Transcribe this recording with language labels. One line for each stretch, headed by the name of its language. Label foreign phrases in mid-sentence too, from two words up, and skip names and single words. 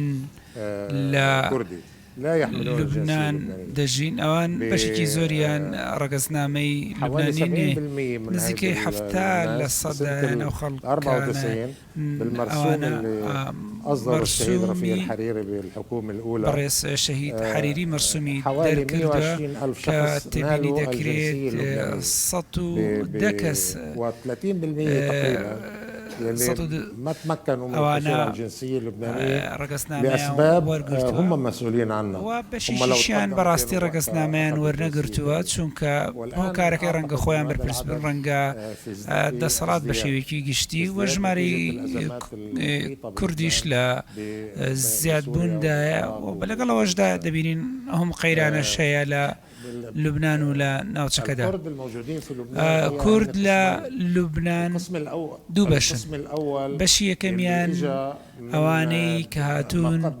Central Kurdish: لە لوبنان دەژین ئەوان بەشێکی زۆریان ڕەگەزنامەی لوبنانی نیە نزیکەی 70 لە سەدان ئەو خەڵکانە ئەوانە مەرسومی بەڕێز شەهید حەریری مەرسومی دەرکردووە کە تێبینی دەکرێت 110 کەس
Arabic: ما تمكنوا من الحصول الجنسية اللبنانية لأسباب هم مسؤولين عنها.
Central Kurdish: وبشيشان براستي ڕەگەزنامەیان وەرنەگرتووە چونکە هۆکارەکەی ڕەنگە خۆیان بەرپرس بن ڕەنگە دەسەڵات بە شێوەیەکی گشتی و ژمارەی کوردیش لە زیادبووندایە و بەلەگەڵەوەشدا دەبینین هەم قەیرانەش هەیە لە لوبنان و لە ناوچەکەدا کورد لە لوبنان دوو بەشن بەشی یەکەمیان ئەوانەی کە هاتوون